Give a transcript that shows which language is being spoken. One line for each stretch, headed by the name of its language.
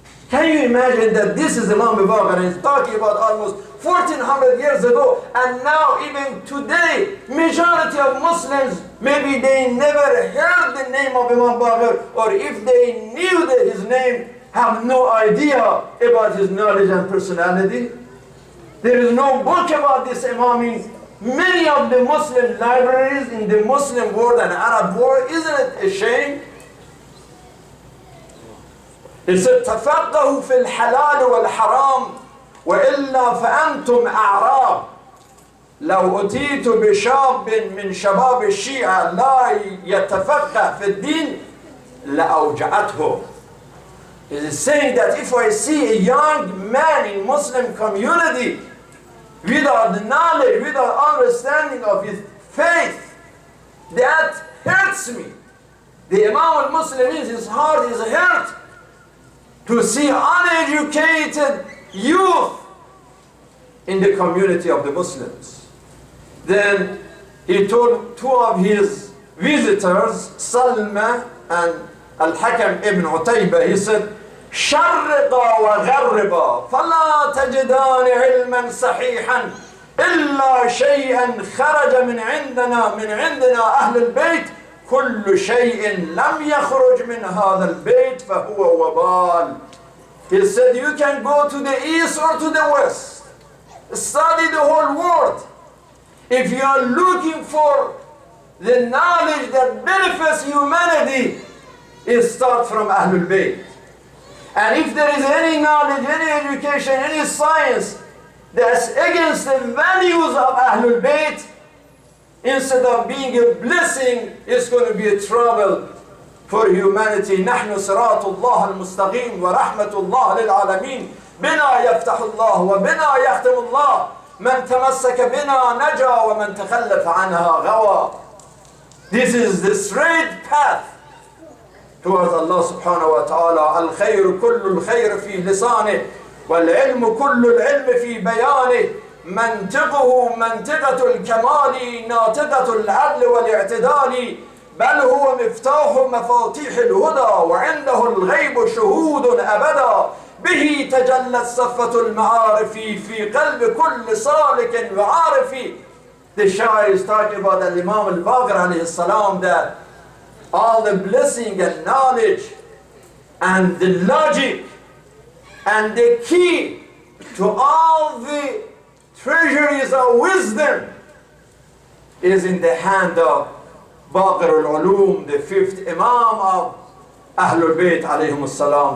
English: Can you imagine that this is Imam Baqir, and he's talking about almost 1400 years ago, and now even today, majority of Muslims, maybe they never heard the name of Imam Baqir, or if they knew that his name, have no idea about his knowledge and personality. There is no book about this Imam in many of the Muslim libraries in the Muslim world and Arab world. Isn't it a shame? He said,
Arabic: تفقهوا في الحلال والحرام وإلا فأنتم أعراب. لو أتيت بشاب من شباب الشيعة لا يتفقه في الدين لأوجعته.
English: It is saying that if I see a young man in Muslim community without the knowledge, without understanding of his faith, that hurts me. The Imam al-Muslimin, his heart is hurt to see uneducated youth in the community of the Muslims. Then he told two of his visitors, Salma and Al-Hakam ibn Utaybah, he said,
Arabic: شرقا وغربا فلا تجدان علما صحيحا إلا شيئا خرج من عندنا أهل البيت كل شيء لم يخرج من هذا البيت فهو وبال.
English: He said, you can go to the east or to the west, study the whole world. If you are looking for the knowledge that benefits humanity, it starts from Ahlul Bayt. And if there is any knowledge, any education, any science that's against the values of Ahlul Bayt, instead of being a blessing, it's going to be a trouble for humanity.
Arabic: نحن صراط الله المستقيم ورحمة الله للعالمين بنا يفتح الله وبنا يختم الله من تمسك بنا نجا ومن تخلف عنها غوى.
English: This is the straight path towards Allah subhanahu wa ta'ala.
Arabic: الخير كل الخير في لسانه والعلم كل العلم في بيانه منطقه منطقة الكمال ناطقة العدل والاعتدال بل هو مفتاح مفاتيح الهدى وعنده الغيب شهود أبدا به تجلت صفة المعارف في قلب كل سالك وعارف.
English: The Shair is talking about the Imam Al-Baqir alayhi salam, that all the blessing and knowledge and the logic and the key to all the treasuries of wisdom is in the hand of Baqir al-Ulum, the fifth Imam of Ahlul Bayt alayhim as-salam.